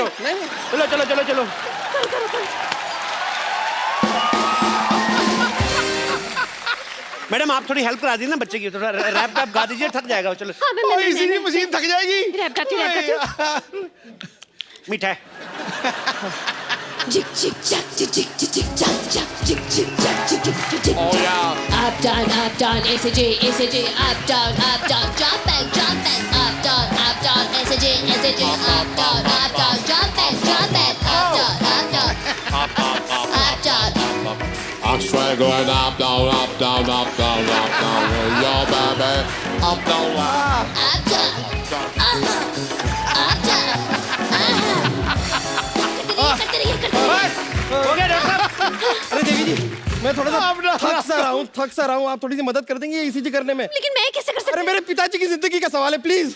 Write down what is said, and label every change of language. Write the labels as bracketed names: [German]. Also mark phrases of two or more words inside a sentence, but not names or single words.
[Hindi] चलो चलो चलो चलो। मैडम, आप थोड़ी हेल्प करा दीजिए ना बच्चे की, थोड़ा रैप गा दीजिए, थक जाएगा। चलो। हाँ, मैं मशीन थक जाएगी। रैप गाती हूँ। मीठा है। [English] Jig jig jack jig jig jig jig jack jack jig jig jack jig jig jig jig. Oh yeah. Up down SAJ up down jump back up down SAJ up down jump back up down. I'm straight going up, down, up, down, up, down, up, down. Yo, baby, up, down, up. [Hindi] करते रहिए हो गया डॉक्टर साहब? अरे देवी जी, मैं थोड़ा सा थक सा रहा हूँ। आप थोड़ी सी मदद कर देंगे ईसीजी करने में? लेकिन मैं कैसे कर सकती अरे मेरे पिताजी की जिंदगी का सवाल है, प्लीज।